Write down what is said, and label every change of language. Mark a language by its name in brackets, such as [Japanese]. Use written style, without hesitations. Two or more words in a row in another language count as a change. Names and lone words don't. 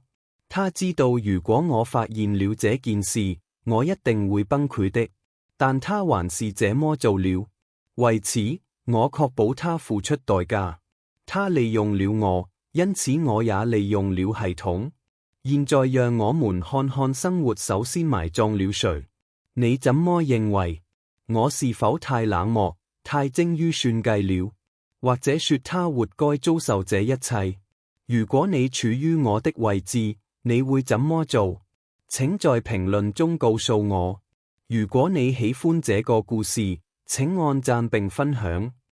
[Chinese] 她知道如果我發現了這件事，我一定會崩潰的。但她還是這麼做了。為此，我確保他付出代價。他利用了我，因此我也利用了系統。現在讓我們看看生活首先埋葬了誰。你怎麼認為？我是否太冷漠，太精於算計了？或者說他活該遭受這一切？如果你處於我的位置，你會怎麼做？請在評論中告訴我。如果你喜歡這個故事，請按讚並分享。